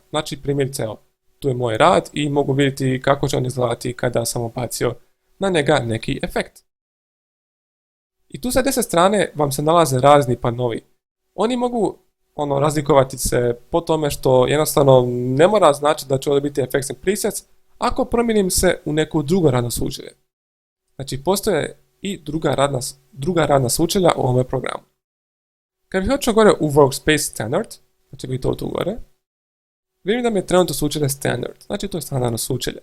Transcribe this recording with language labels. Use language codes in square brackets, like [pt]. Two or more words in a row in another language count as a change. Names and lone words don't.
[hr] Znači primjerice, evo, tu je moj rad i mogu vidjeti kako će on izgledati kada sam ubacio na njega neki efekt. I tu sa desne strane vam se nalaze razni panovi. Oni mogu razlikovati se po tome što jednostavno ne mora znači da će ovdje biti [en] effects and presets [hr] ako promijenim se u neko drugo radno sučelje. Znači postoje i druga radna sučelja u ovom programu. Kad bih hoćeo gore u Workspace Standard, znači bih to tu gore, vidim da mi je trenutno sučelje Standard, znači to je standardno sučelje.